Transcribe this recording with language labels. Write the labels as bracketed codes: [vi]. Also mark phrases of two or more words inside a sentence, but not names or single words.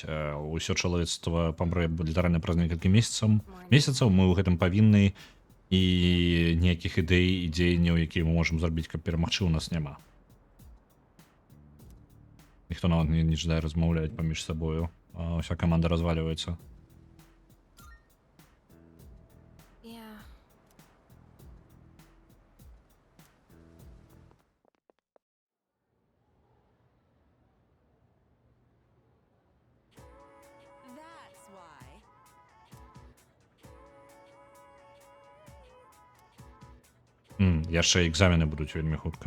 [be] Усё чалавецтва памрэ літаральна праз некалькі месяцаў, мы ў гэтым павінны, і ніякіх ідэй і дзеянняў, якія мы можам зрабіць, каб перамагчы, у нас няма. Ніхто нават не жадае размаўляць паміж сабою. Уся каманда разваліваецца. [en] Yeah. That's why. [be] Яшчэ экзамены будуць вельмі хутка.